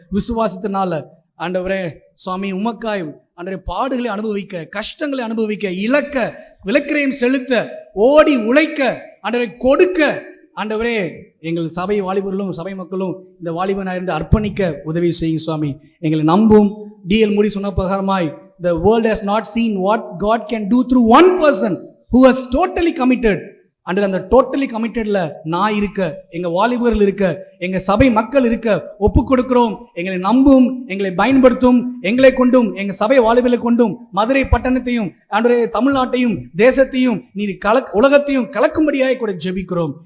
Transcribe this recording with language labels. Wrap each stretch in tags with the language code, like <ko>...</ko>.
<ta>விசுவாசத்தினால ஆண்டவரே சுவாமி உமக்காய் ஆண்டவரே பாடுகளை அனுபவிக்க, கஷ்டங்களை அனுபவிக்க, இழக்க, விலக்கிரயம் செலுத்த, ஓடி உழைக்க, ஆண்டவரை கொடுக்க ஆண்டவரே எங்கள் சபை வாலிபர்களும் சபை மக்களும் இந்த வாலிபனாய் இருந்து அர்ப்பணிக்க உதவி செய்யும் சுவாமி. எங்களை நம்பும்.</ta> <en>DL Moody</en> <ta>சொன்ன பிரகாரமாய்</ta> <en>the world has not seen what God can do through one person who has totally committed.</en> <ta>அந்த</ta> <en>totally கமிட்டட்ல</en> <ta>நான் இருக்க, எங்க வாலிபர்கள் இருக்க, எங்க சபை மக்கள் இருக்க ஒப்பு கொடுக்கிறோம். எங்களை நம்பும், எங்களை பயன்படுத்தும், எங்களை கொண்டும் எங்க சபை வாலிபர்களை கொண்டும் மதுரை பட்டணத்தையும் ஆண்டவரே தமிழ்நாட்டையும் தேசத்தையும் நீர் உலகத்தையும் கலக்கும்படியாய் கூட ஜெபிக்கிறோம்.</ta>